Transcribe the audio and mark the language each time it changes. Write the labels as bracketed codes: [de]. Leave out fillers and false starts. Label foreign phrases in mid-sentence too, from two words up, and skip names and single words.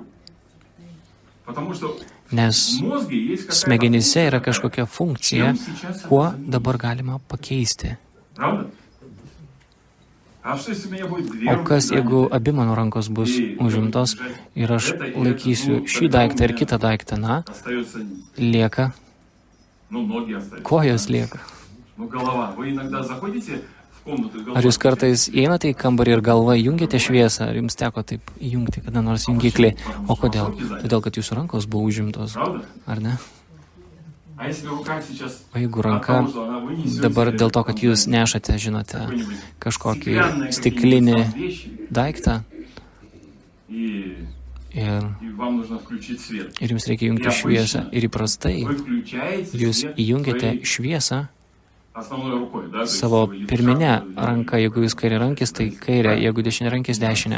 [ru] Потому что [lt] Nes [ru] в мозге есть какая-то [lt] smegenyse yra [ru] функция, [lt] kažkokia funkcija, [ru] чем сейчас это [lt] kuo [ru] заменить. [lt] dabar galima pakeisti. [ru] Правда? А что если у меня будет две [lt] O [ru] руки [lt] kas, jeigu [ru] заняты? [lt] abi mano rankos bus užimtos ir aš laikysiu šį daiktą ir kitą daiktą, na, [ru] Остается, [lt] lieka, [ru] ну, ноги остаются. [lt] kojos lieka. [ru] Ну, голова. Вы иногда заходите в комнату и [lt] Ar jūs [ru] головой [lt] kartais įeinate į kambarį ir galva jungiate šviesą, ar jums teko taip įjungti kada nors jungiklį? O kodėl? Todėl, kad jūsų rankos buvo užimtos, [ru] Правда? [lt] ar ne? O jeigu ranka dabar dėl to, kad jūs nešate, žinote, kažkokį stiklinį daiktą ir jums reikia jungti šviesą ir įprastai jūs įjungiate šviesą savo pirminę ranką, jeigu jūs kairė rankis, tai kairė, jeigu dešinė rankis, dešinė.